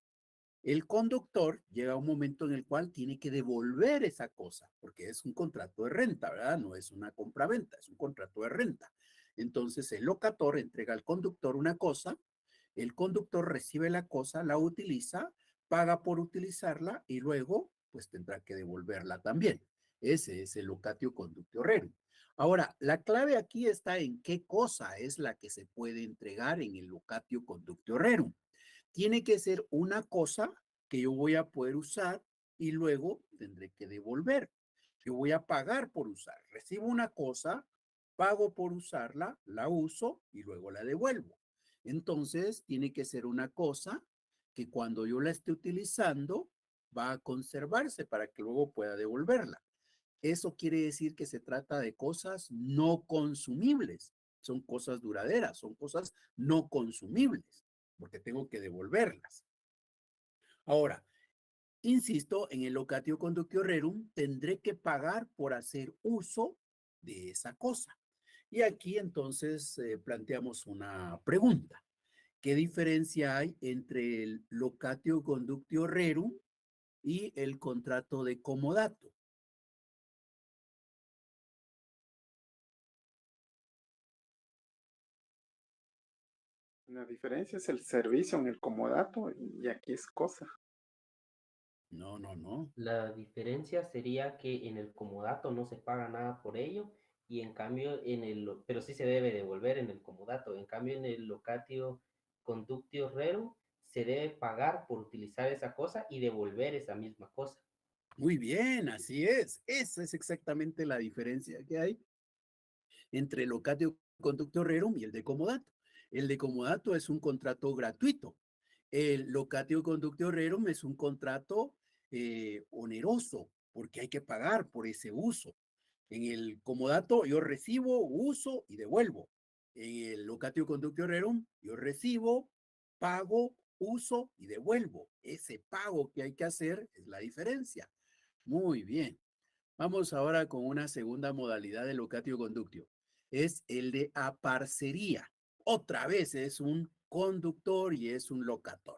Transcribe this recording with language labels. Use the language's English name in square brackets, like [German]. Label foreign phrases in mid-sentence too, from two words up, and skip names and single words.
[Spanish] El conductor llega a un momento en el cual tiene que devolver esa cosa, porque es un contrato de renta, ¿verdad? No es una compraventa, es un contrato de renta. Entonces el locator entrega al conductor una cosa, el conductor recibe la cosa, la utiliza, paga por utilizarla y luego pues tendrá que devolverla también. Ese es el [Latin] locatio conductio rerum. [Spanish] Ahora, la clave aquí está en qué cosa es la que se puede entregar en el [Latin] locatio conductio rerum. [Spanish] Tiene que ser una cosa que yo voy a poder usar y luego tendré que devolver. Yo voy a pagar por usar. Recibo una cosa, pago por usarla, la uso y luego la devuelvo. Entonces, tiene que ser una cosa que cuando yo la esté utilizando va a conservarse para que luego pueda devolverla. Eso quiere decir que se trata de cosas no consumibles. Son cosas duraderas, son cosas no consumibles, porque tengo que devolverlas. Ahora, insisto, en el [Latin] locatio conductio rerum [Spanish] tendré que pagar por hacer uso de esa cosa. Y aquí entonces planteamos una pregunta. ¿Qué diferencia hay entre el [Latin] locatio conductio rerum [Spanish] y el contrato de comodato? La diferencia es el servicio en el comodato y aquí es cosa. No, no, no. La diferencia sería que en el comodato no se paga nada por ello y en cambio pero sí se debe devolver en el comodato. En cambio en el [Latin] locatio conductio rerum [Spanish] se debe pagar por utilizar esa cosa y devolver esa misma cosa. Muy bien, así es. Esa es exactamente la diferencia que hay entre el [Latin] locatio conductio rerum [Spanish] y el de comodato. El de comodato es un contrato gratuito. El [Latin] locatio conductio rerum [Spanish] es un contrato oneroso, porque hay que pagar por ese uso. En el comodato yo recibo, uso y devuelvo. En el [Latin] locatio conductio rerum [Spanish] yo recibo, pago, uso y devuelvo. Ese pago que hay que hacer es la diferencia. Muy bien. Vamos ahora con una segunda modalidad de [Latin] locatio conductio. [Spanish] Es el de aparcería. Otra vez es un conductor y es un locator.